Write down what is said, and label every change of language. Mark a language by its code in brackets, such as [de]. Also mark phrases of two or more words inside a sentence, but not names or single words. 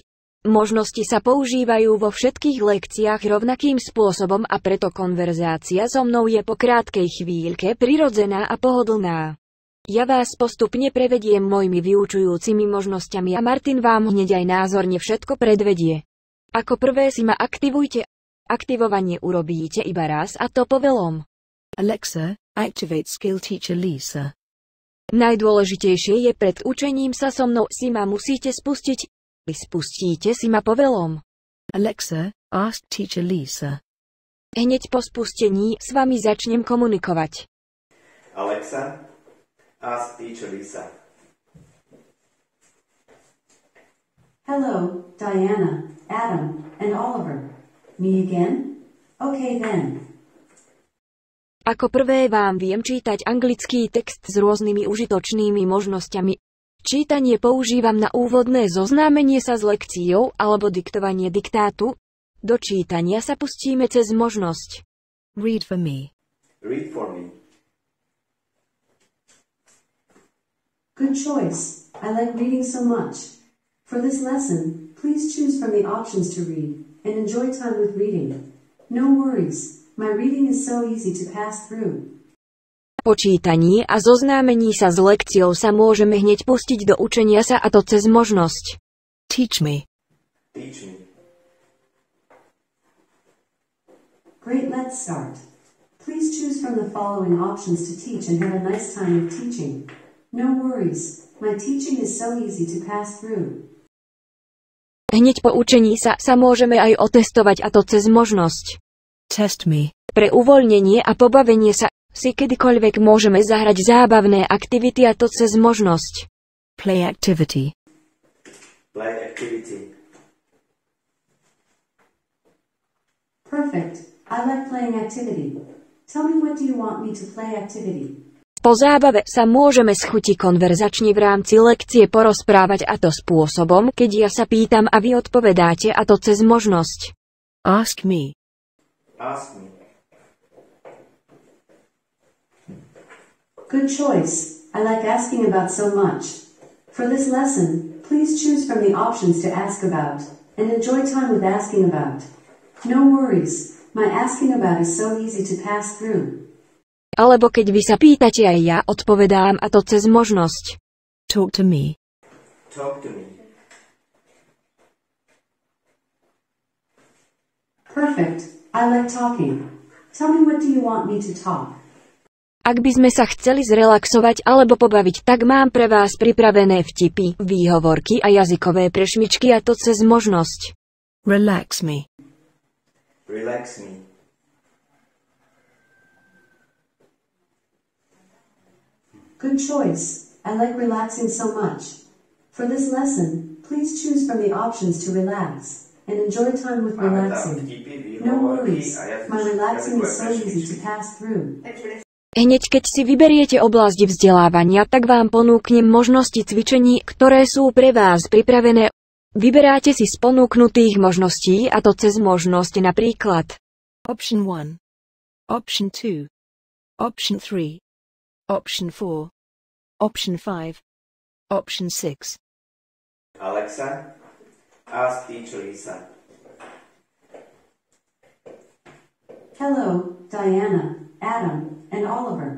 [sk] Možnosti sa používajú vo všetkých lekciách rovnakým spôsobom a preto konverzácia so mnou je po krátkej chvíľke prirodzená a pohodlná. Ja vás postupne prevediem mojimi vyučujúcimi možnosťami a Martin vám hneď aj názorne všetko predvedie. Ako prvé si ma aktivujte. Aktivovanie urobíte iba raz, a to povelom. [en] Alexa, activate skill [sk] teacher Lisa. Najdôležitejšie je pred učením sa so mnou si ma musíte spustiť. Spustíte si ma povelom. [en] Alexa, ask [sk] teacher Lisa. Hneď po spustení s vami začnem komunikovať. [en] Alexa, ask teacher Lisa. Hello, Diana, Adam, and Oliver. Me again? Okay then. [sk] Ako prvé vám viem čítať anglický text s rôznymi užitočnými možnosťami. Čítanie používam na úvodné zoznámenie sa s lekciou alebo diktovanie diktátu. Do čítania sa pustíme cez možnosť [en] Read for me. Read for me. Good choice. I like reading so much. For this lesson, please choose from the options to read and enjoy time with reading. No worries. My reading is so easy to pass through. [sk] Po čítaní a zoznámení sa s lekciou sa môžeme hneď pustiť do učenia sa, a to cez možnosť [en] Teach me. Teach me. Great, let's start. Please choose from the following options to teach and have a nice time with teaching. No worries. My teaching is so easy to pass through. [sk] Hneď po učení sa môžeme aj otestovať, a to cez možnosť [en] Test me. [sk] Pre uvoľnenie a pobavenie sa si kedykoľvek môžeme zahrať zábavné aktivity, a to cez možnosť [en] Play activity. Play activity. Perfect. I like playing activity. Tell me what do you want me to play activity? [sk] Po zábave sa môžeme s chutí konverzačne v rámci lekcie porozprávať, a to spôsobom, keď ja sa pýtam a vy odpovedáte, a to cez možnosť. [en] Ask me. Ask me. Good choice. I like asking about so much. For this lesson, please choose from the options to ask about, and enjoy time with asking about. No worries, my asking about is so easy to pass through. [sk] Alebo keď vy sa pýtate, aj ja odpovedám, a to cez možnosť. [en] Talk to me. Talk to me. Perfect. I like talking. Tell me what do you want me to talk? [sk] Ak by sme sa chceli zrelaxovať alebo pobaviť, tak mám pre vás pripravené vtipy, výhovorky a jazykové prešmičky, a to cez možnosť. [en] Relax me. Relax me. Good choice. I like relaxing so much. For this lesson, please choose from the options to relax, and enjoy time with relaxing. No worries, my relaxing is so easy to pass through. [sk] Hneď keď si vyberiete oblasť vzdelávania, tak vám ponúknem možnosti cvičení, ktoré sú pre vás pripravené. Vyberáte si z ponúknutých možností, a to cez možnosť, napríklad [en] Option 1. Option 2. Option 3. Option 4. Option 5. Option 6. Alexa, ask teacher Lisa. Hello, Diana, Adam, and Oliver.